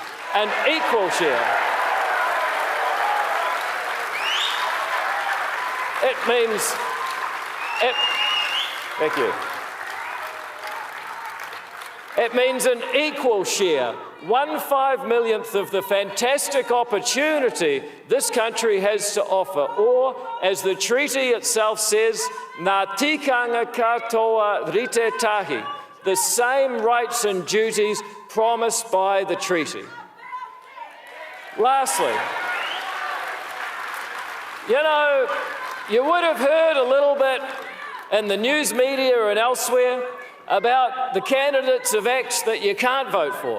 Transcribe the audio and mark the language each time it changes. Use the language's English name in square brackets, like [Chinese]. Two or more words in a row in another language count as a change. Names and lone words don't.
[English] An equal share. Thank you. It means an equal share, 1/5 of the fantastic opportunity this country has to offer, or, as the treaty itself says, [Māori] ngā tikanga katoa rite tahi, [English] the same rights and duties promised by the treaty. Lastly, you would have heard a little bit in the news media and elsewhere about the candidates of ACT that you can't vote for.